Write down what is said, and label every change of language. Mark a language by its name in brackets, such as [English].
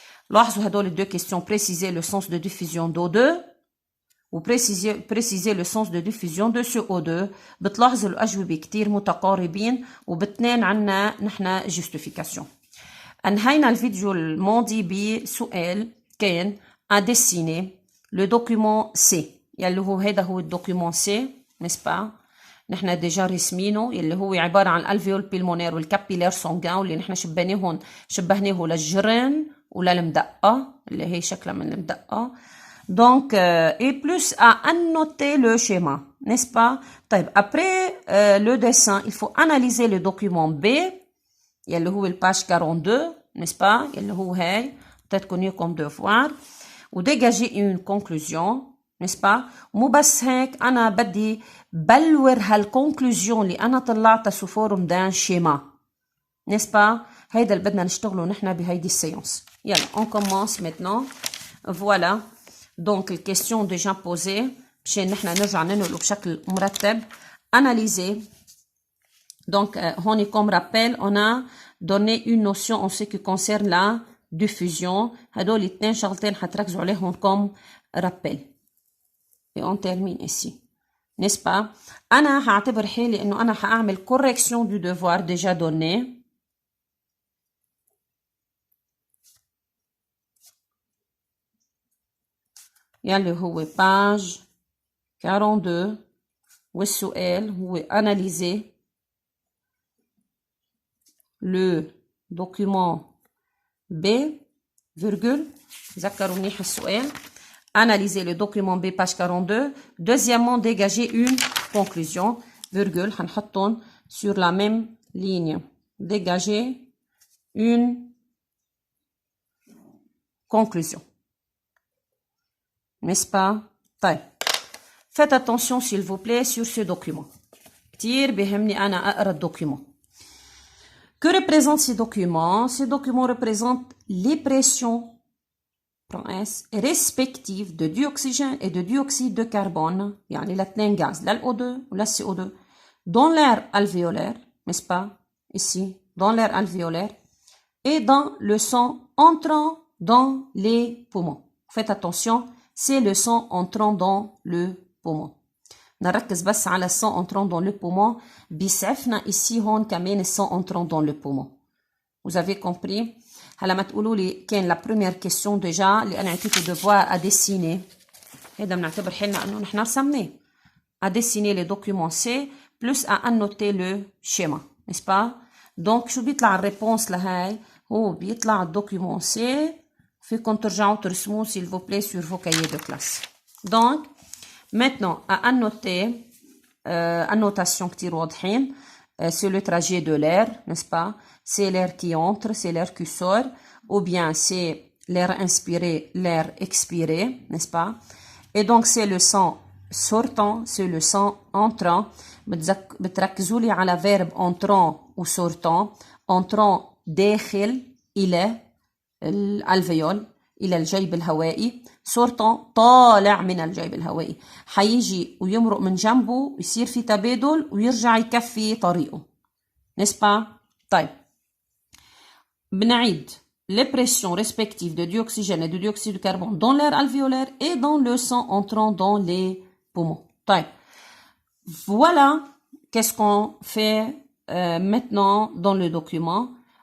[Arabic] لاحظوا هدول الدو كيستيون [French] préciser le sens de diffusion d'O2 و préciser le sens de diffusion de CO2. [Arabic] بتلاحظوا الأجوبة كتير متقاربين وبتنين عنا نحنا justification. انهينا الفيديو الماضي بسؤال كان [French] à dessiner le document C [Arabic] يلي هو هذا هو الدوكيومون C, n'est-ce pas? نحن ديجا رسمينه يلي هو عبارة عن الالفيول بيلمونير والكابيلير سونغان واللي نحن شبهناه للجرن وللمدقة اللي هي شكلها من المدقة. [French] Donc et plus à annoter le schéma. n'est-ce pas? Après le dessin, il faut analyser le document B, اللي هو page 42, n'est-ce pas? اللي هو هاي, peut-être connu comme devoir, ou dégager une conclusion, n'est-ce pas? [Arabic] مو بس هيك أنا بدي بلور هالكونكلوزيون اللي أنا طلعتها [French] sous forme d'un schéma, [Arabic] n'est-ce pas? هيدا اللي بدنا نشتغله نحن بهيدي السيونس. [French] يلا on commence maintenant. Voilà donc les questions déjà posées [Arabic] مشان نحن نرجع ننقله بشكل مرتب. [French] Analyser. Donc هون comme rappel on a donné une notion en ce qui concerne la diffusion. [Arabic] هدول الاثنين شغلتين حتركزوا عليهم comme rappel. [French] Et on termine ici, n'est-ce pas? [Arabic] أنا هعتبر حالي إنه أنا هعمل [French] correction du devoir déjà donné. [Arabic] يلي هو page 42 والسؤال هو analyser le document B, virgule, ذكروا منيح السؤال. [French] Analyser le document B, page 42. Deuxièmement, dégager une conclusion, virgule, [Arabic] هنحطهم [French] sur la même ligne. Dégager une conclusion. N'est-ce pas? طيب. Faites attention s'il vous plaît sur ce document. [Arabic] كتير بيهمني أنا أقرأ الدوكيومون. [French] Que représentent ces documents? Ces documents représentent les pressions respectives de dioxygène et de dioxyde de carbone, [Arabic] يعني الاثنين [French] gaz, لا الO2 ولا CO2, dans l'air alvéolaire, n'est-ce pas? Ici, dans l'air alvéolaire, et dans le sang entrant dans les poumons. Faites attention, c'est le sang entrant dans le poumon. [Arabic] نركز بس على السان [French] entrant dans le poumon. بيسعفنا ici هون كمان السان entrant dans le poumon. Vous avez compris? [Arabic] هلا ما تقولوا لي كان [French] la première question déjà [Arabic] اللي أنا عطيته devoir à dessiner. هذا بنعتبر حالنا إنه نحن رسمناه. [French] À dessiner les documents C plus à annoter le schéma, n'est-ce pas? [Arabic] Donc شو بيطلع الريبونس لهاي؟ هو بيطلع الدوكيومون C. فيكم ترجعوا ترسموه [French] s'il vous plaît sur vos cahiers de classe. Donc maintenant, à annoter, annotation كتير واضحين, c'est le trajet de l'air, n'est-ce pas? C'est l'air qui entre, c'est l'air qui sort, ou bien c'est l'air inspiré, l'air expiré, n'est-ce pas? Et donc c'est le sang sortant, c'est le sang entrant. [Arabic] بتركزوا لي على verbe entrant ou sortant. Entrant داخل إلى الألفيول إلى الجيب الهوائي. sortant طالع من الجيب الهوائي. حيجي ويمرق من جنبه يصير في تبادل ويرجع يكفي طريقه. [French] n'est-ce pas? طيب. بنعيد les pressions respectives de dioxygène et de dioxyde de carbone dans l'air alvéolaire et dans le sang entrant dans les poumons. [Arabic] طيب. [French] Voilà qu'est-ce qu'on fait maintenant dans le document.